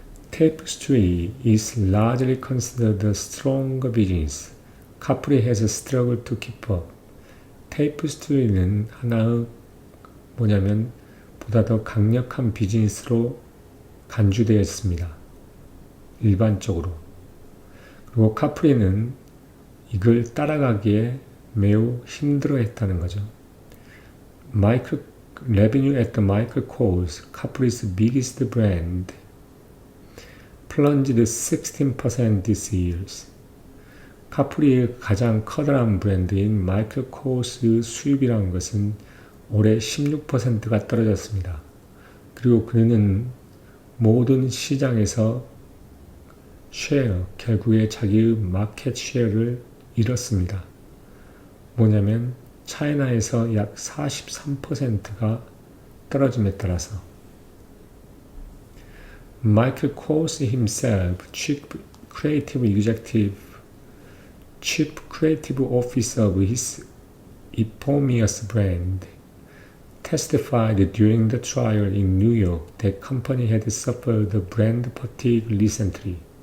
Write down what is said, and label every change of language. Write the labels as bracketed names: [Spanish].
[English] Tapestry is largely considered a stronger business. Capri has struggled to keep up. [Korean] 테이프스트리는 하나의 보다 더 강력한 비즈니스로 간주되었습니다. 일반적으로. 그리고 카프리는 이걸 따라가기에 매우 힘들어했다는 거죠. [English] Revenue at the Michael Kors, Capri's biggest brand, plunged 16% this year. [Korean] 카프리의 가장 커다란 브랜드인 마이클 코스 수입이라는 것은 올해 16%가 떨어졌습니다. 그리고 그는 모든 시장에서 결국에 자기의 마켓 쉐어를 잃었습니다. 차이나에서 약 43%가 떨어짐에 따라서 [English] Michael Kors himself, chief creative executive chief creative officer of his eponymous brand, testified during the trial in New York that company had suffered brand fatigue recently.